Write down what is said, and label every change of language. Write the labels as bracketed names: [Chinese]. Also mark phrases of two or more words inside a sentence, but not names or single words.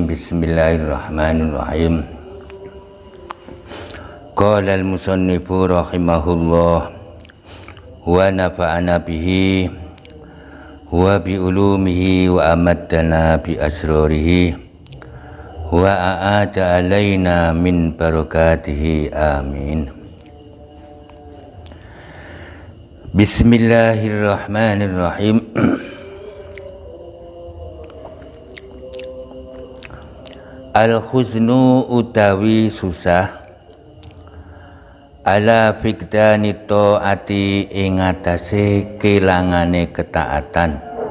[Arabic] Bismillahirrahmanirrahim. قال المصنف رحمه الله ونفعنا به وبعلومه وأمدنا بأسراره وأعاد علينا من بركاته. آمين. Bismillahirrahmanirrahim. [Javanese] Al-huznu utawi susah [Arabic] على فقدان الطاعات [Javanese] ing atase kelangane ketaatan.